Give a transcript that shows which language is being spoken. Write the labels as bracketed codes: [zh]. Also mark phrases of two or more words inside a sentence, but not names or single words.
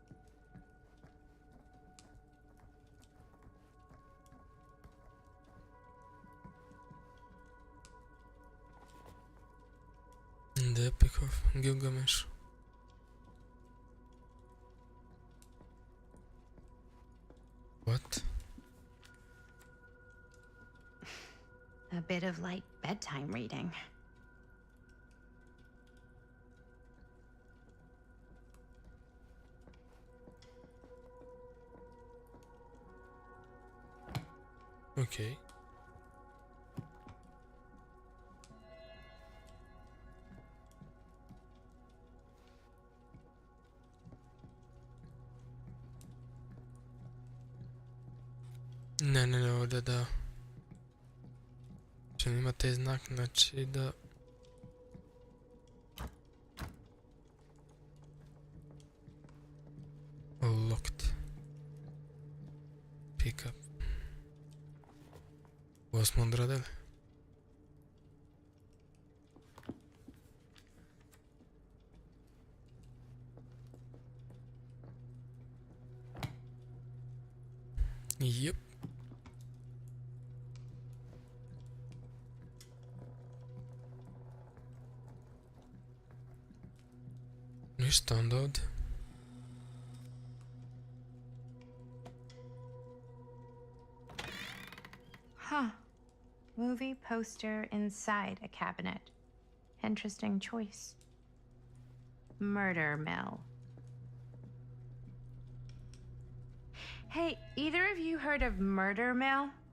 [en] The Epic of Gilgamesh. What? A bit of like bedtime reading. Okay. [hr] Ne, ovdje da. Znači imate znak, znači da... [en] Locked. Pick up. [hr] Ovo smo odradili. [en] Yep. [hr] Ništa onda ovdje. Huh. [en] Movie poster inside a cabinet. Interesting choice. Murder mill. Hey, either of you heard of Murder Mill?